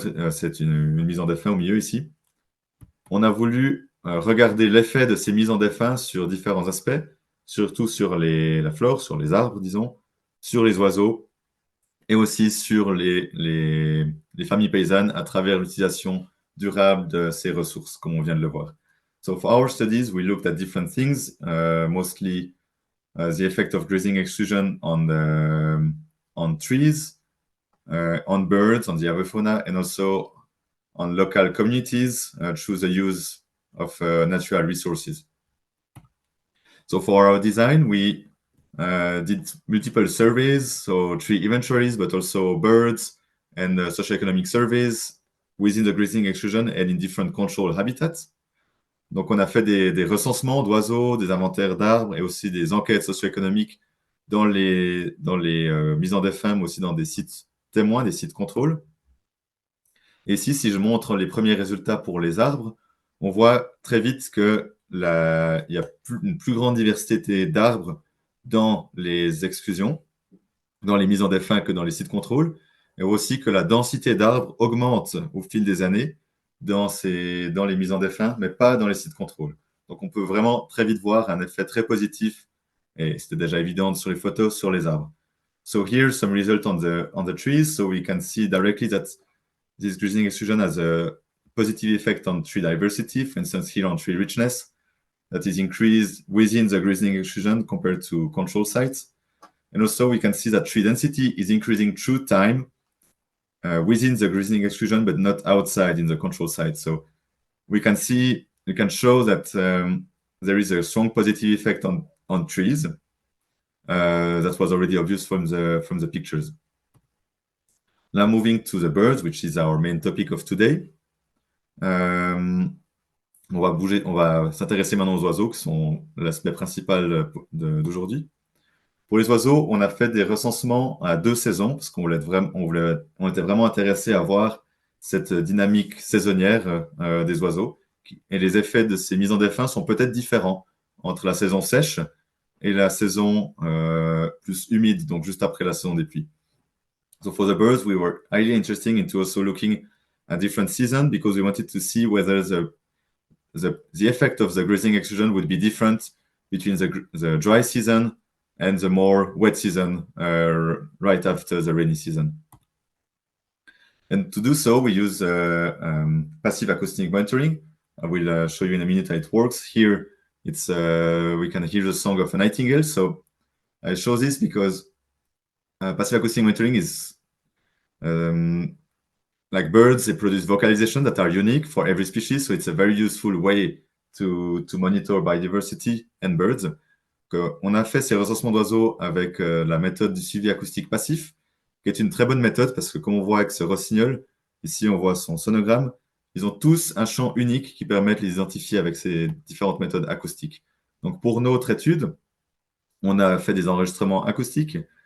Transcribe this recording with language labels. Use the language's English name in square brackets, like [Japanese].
[French] C'est une mise en défin au milieu ici. On a voulu regarder l'effet de ces mises en défin sur différents aspects, surtout sur la flore, sur les arbres, disons, sur les oiseaux, et aussi sur les familles paysannes à travers l'utilisation durable de ces ressources, comme on vient de le voir. [English] So for our studies, we looked at different things, mostly the effect of grazing exclusion on trees, on birds, on the avifauna, and also on local communities through the use of natural resources. So for our design, we did multiple surveys, so tree inventories, but also birds and socioeconomic surveys within the grazing exclusion and in different control habitats. [French] Donc, on a fait des recensements d'oiseaux, des inventaires d'arbres et aussi des enquêtes socio-économiques dans les mises en défin, mais aussi dans des sites témoins, des sites contrôle. Et ici, si je montre les premiers résultats pour les arbres, on voit très vite que il y a une plus grande diversité d'arbres dans les exclusions, dans les mises en défin que dans les sites contrôle, et aussi que la densité d'arbres augmente au fil des années dans les mises en défin, mais pas dans les sites contrôle. Donc on peut vraiment très vite voir un effet très positif, et c'était déjà évident sur les photos, sur les arbres. [English] So here some result on the trees, so we can see directly that this grazing exclusion has a positive effect on tree diversity, for instance here on tree richness, that is increased within the grazing exclusion compared to control sites. And also we can see that tree density is increasing through time within the grazing exclusion, but not outside in the control site. So we can show that there is a strong positive effect on trees. That was already obvious from the pictures. Now moving to the birds, which is our main topic of today. [French] On va s'intéresser maintenant aux oiseaux, qui sont l'aspect principal d'aujourd'hui. Pour les oiseaux, on a fait des recensements à 2 saisons, parce qu'on on était vraiment intéressé à voir cette dynamique saisonnière des oiseaux. Et les effets de ces mises en défin sont peut-être différents entre la saison sèche et la saison plus humide, donc juste après la saison des pluies. [English] So for the birds, we were highly interested into also looking at different seasons because we wanted to see whether the effect of the grazing exclusion would be different between the dry season and the more wet season right after the rainy season. And to do so, we use passive acoustic monitoring. I will show you in a minute how it works. Here, we can hear the song of a nightingale. So I show this because passive acoustic monitoring is like birds, they produce vocalization that are unique for every species. So it's a very useful way to monitor biodiversity and birds. [French] On a fait ces recensements d'oiseaux avec la méthode du suivi acoustique passif, qui est une très bonne méthode parce que comme on voit avec ce rossignol, ici on voit son sonogramme, ils ont tous un chant unique qui permet de les identifier avec ces différentes méthodes acoustiques. Donc pour notre étude, on a fait des enregistrements acoustiques.